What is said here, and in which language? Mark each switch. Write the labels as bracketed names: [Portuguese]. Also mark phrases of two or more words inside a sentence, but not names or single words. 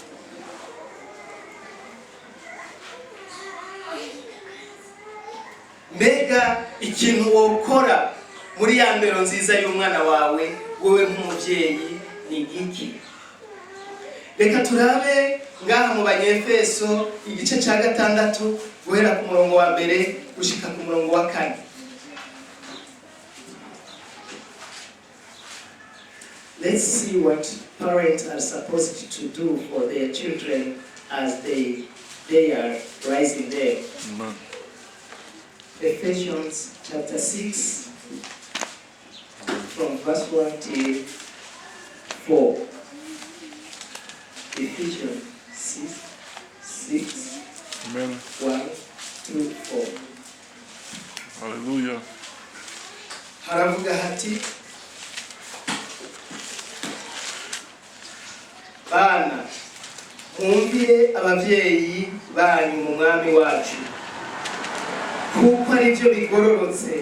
[Rundi] Mbega ikintu wokora muri ya ndero nziza y'umwana wawe wowe nk'umuvyeyi ni iki? Reka turabe ngaha mu Banyefeso igice ca 6 guhera ku murongo wa mbere gushika ku murongo wa 4. [English] Let's see what parents are supposed to do for their children as they are rising there. Ephesians chapter 6 from verse 1 to 4. Ephesians 6 Amen. 1 to 4. Hallelujah. [Rundi] Haravuga hati, bana mwumvire abavyeyi banyu mu mwami wacu, kuko ari byo bigororotse.